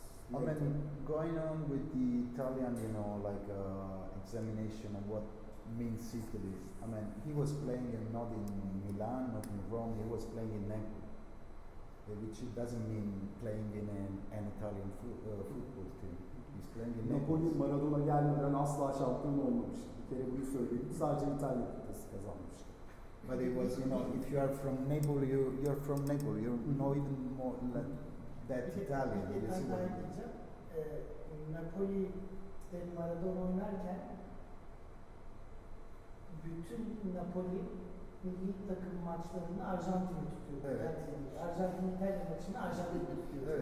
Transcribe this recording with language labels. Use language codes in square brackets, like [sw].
[en] I mean, going on with the Italian, you know, like examination of what means Italy. I mean, he was playing not in Milan, not in Rome, he was playing in Napoli, which doesn't mean playing in an Italian football team. He's playing in Napoli Napoli. [tr] Maradona gelmeden asla şampiyon olmamıştı. Bir kere bunu söyleyeyim. Sadece İtalya kupası kazanmıştı. [en] But it was, you know, if you are from Napoli, you're from Napoli. You're not even more like that Italian. You see what I mean? [tr] Napoli'de Maradona oynarken bütün Napoli milli takım maçlarını Arjantin'e tutuyordu. Evet. Yani Arjantin-İtalya maçını Arjantin'e tutuyordu.